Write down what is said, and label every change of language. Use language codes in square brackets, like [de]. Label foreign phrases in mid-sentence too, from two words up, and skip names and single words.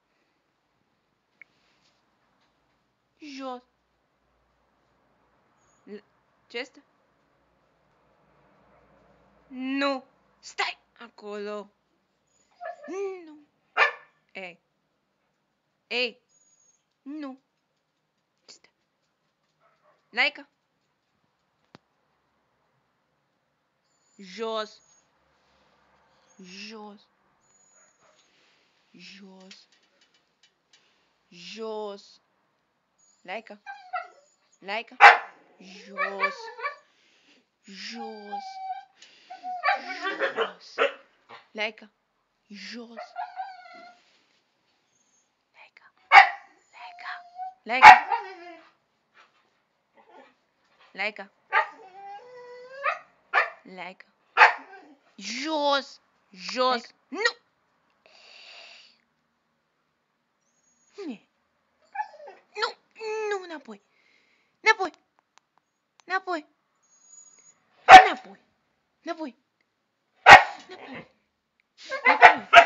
[ro] Jos. Ce este? Nu. Stai acolo. Nu. Ei. Ei. Nu. Stai. Laica. Jos. Jos. Jos. Jos. Laica. Laica. Jos. Jos. Jos. Laica. Jos. Laica. Laica. Laica. Laica. Laica. Jos. Jos. Laica. Nu. Nu. Nu. Înapoi. Înapoi. Înapoi. Înapoi. Înapoi. Înapoi. Înapoi.